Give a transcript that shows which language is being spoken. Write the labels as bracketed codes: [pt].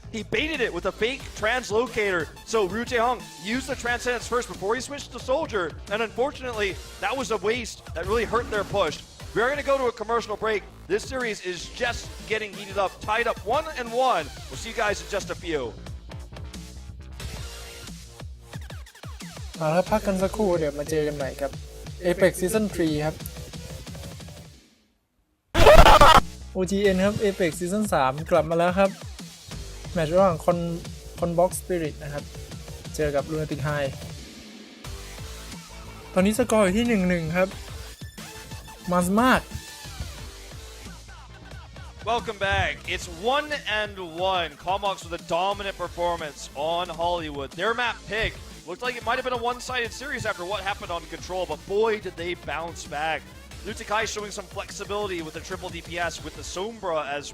[en] He baited it with a fake translocator. So Ryu Jaeyoung used the Transcendence first before he switched to Soldier, and unfortunately, that was a waste that really hurt their push. We're going to go to a commercial break. This series is just getting heated up, tied up 1-1. We'll see you guys in just a few. [th] มาแล้วพักกันสักครู่เดี๋ยวมาเจอกันใหม่กับ Apex Season 3 ครับ OGN ครับ Apex Season 3 กลับมาแล้วครับ แมตช์ระหว่างConbox Spirit นะครับ เจอกับ Lunatic High ตอนนี้สกอร์อยู่ที่ 1-1 ครับมันมาก [en] Welcome back. It's 1-1. Conbox with a dominant performance on Hollywood. Their map pick looked like it might have been a one-sided series after what happened on Control, but boy, did they bounce back. Lunatic High showing some flexibility with the triple DPS with the Sombra as